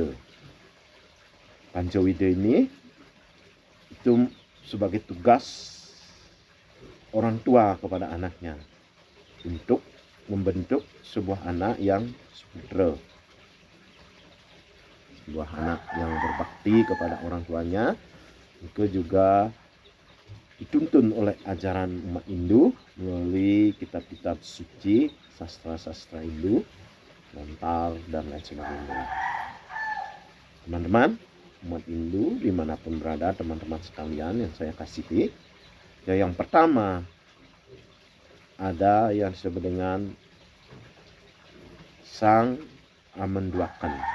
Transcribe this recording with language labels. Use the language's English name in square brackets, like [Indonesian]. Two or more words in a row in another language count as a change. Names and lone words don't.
[Indonesian] Pancawida ini itu sebagai tugas orang tua kepada anaknya untuk membentuk sebuah anak yang seputra, sebuah anak yang berbakti kepada orang tuanya. Itu juga dituntun oleh ajaran umat Hindu melalui kitab-kitab suci, sastra-sastra Hindu, lontar, dan lain sebagainya. Teman-teman umat Hindu dimanapun berada, teman-teman sekalian yang saya kasihi, yang pertama ada yang disebut dengan Sang Amenduakan.